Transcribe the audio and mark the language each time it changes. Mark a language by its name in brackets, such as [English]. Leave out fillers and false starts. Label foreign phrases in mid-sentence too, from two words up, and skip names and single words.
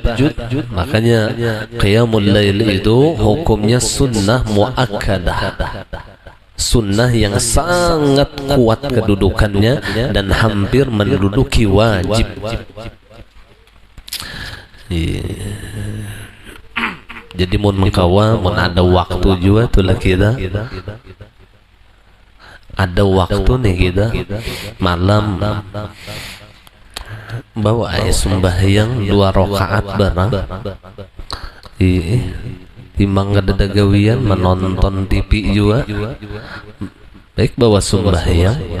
[Indonesian] Makanya qiyamul lail itu hukumnya sunnah muakkadah, sunnah yang sangat kuat kedudukannya dan hampir menduduki wajib. [Banjar] Jadi mun mengkawa mun ada waktu juga tuh lah kita, ada waktu nih kita malam bawa sembahyang 2 rakaat barang. Timbang kada gawian menonton TV juga, baik bawa sembahyang.